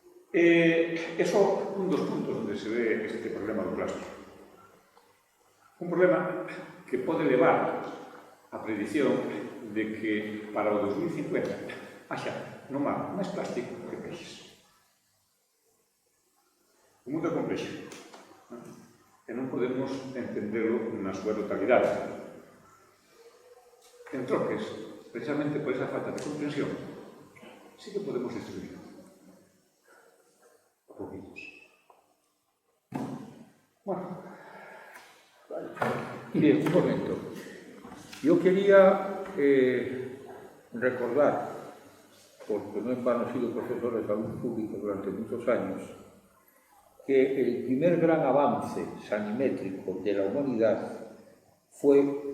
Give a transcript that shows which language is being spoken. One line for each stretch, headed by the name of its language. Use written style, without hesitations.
Galician: É só un dos puntos onde se ve este problema do plástico. Un problema que pode levar a predición de que para o 2050 haxa no mar máis plástico que peixes. O mundo é complexo e non podemos entenderlo na súa totalidade. En troques, precisamente por esa falta de comprensión, sí que podemos destruirlo. A poquitos.
Spanish: Bueno. Bien, un momento. Yo quería recordar, porque no en vano he sido profesor de salud pública durante muchos años, que el primer gran avance sanimétrico de la humanidad fue